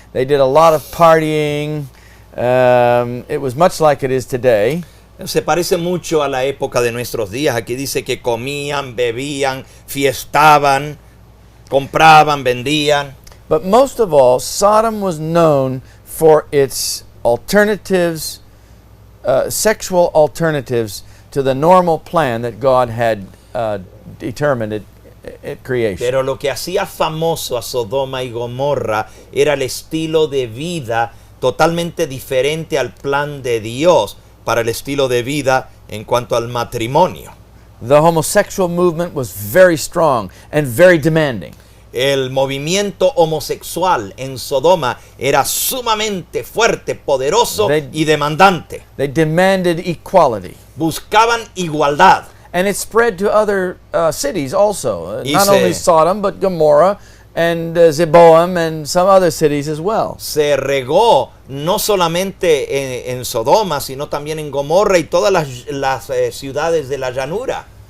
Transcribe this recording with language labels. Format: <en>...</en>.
<en>They did a lot of partying. It was much like it is today.</en> <es>Se parece mucho a la época de nuestros días. Aquí dice que comían, bebían, fiestaban, compraban, vendían.</es> <en>But most of all, Sodom was known for its alternatives, sexual alternatives to the normal plan that God had determined at creation.</en> <es>Pero lo que hacía famoso a Sodoma y Gomorra era el estilo de vida totalmente diferente al plan de Dios para el estilo de vida en cuanto al matrimonio.</es> <en>The homosexual movement was very strong and very demanding.</en> <es>El movimiento homosexual en Sodoma era sumamente fuerte, poderoso y demandante.</es> <en>They demanded equality.</en> <es>Buscaban igualdad.</es> <en>And it spread to other cities also.</en> <es>Y</es> <en>Not only Sodom, but Gomorrah and Zeboam and some other cities as well.</en> <es>Se regó no solamente en Sodoma, sino también en Gomorra y todas las ciudades de la llanura.</es>